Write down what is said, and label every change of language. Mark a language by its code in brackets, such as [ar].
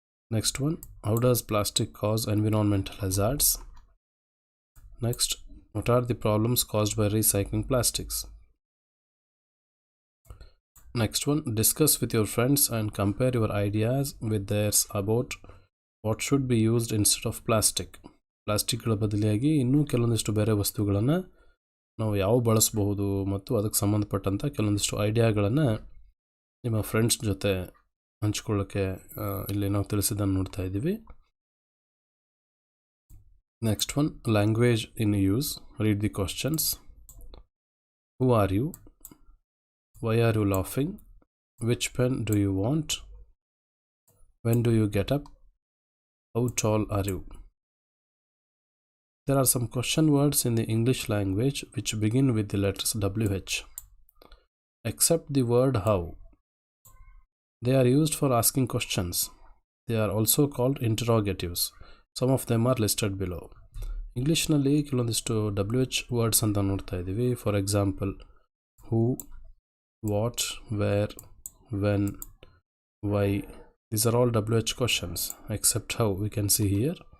[en] Next one, how does plastic cause environmental hazards? Next, what are the problems caused by recycling plastics? Next one, discuss with your friends and compare your ideas with theirs about what should be used instead of plastic. [kn] ಪ್ಲಾಸ್ಟಿಕ್ಗಳ ಬದಲಿಯಾಗಿ ಇನ್ನೂ ಕೆಲವೊಂದಿಷ್ಟು ಬೇರೆ ವಸ್ತುಗಳನ್ನು ನಾವು ಯಾವ ಬಳಸಬಹುದು ಮತ್ತು ಅದಕ್ಕೆ ಸಂಬಂಧಪಟ್ಟಂಥ ಕೆಲವೊಂದಿಷ್ಟು ಐಡಿಯಾಗಳನ್ನು ನಿಮ್ಮ ಫ್ರೆಂಡ್ಸ್ ಜೊತೆ ಹಂಚ್ಕೊಳ್ಳೋಕ್ಕೆ ಇಲ್ಲಿ ನಾವು ತಿಳಿಸಿದ್ದನ್ನು ನೋಡ್ತಾ ಇದ್ದೀವಿ. [en] Next one, language in use. Read the questions. Who are you? Why are you laughing? Which pen do you want? When do you get up? How tall are you? There are some question words in the English language which begin with the letters WH. Except the word how. They are used for asking questions. They are also called interrogatives. Some of them are listed below. [kn] English ನಲ್ಲಿ ಕೆಲವೊಂದಿಷ್ಟು WH words ಅಂತ ನೋಡ್ತಾ ಇದ್ದೀವಿ. [en] For example, who, what, where, when, why. These are all WH questions except how, we can see here.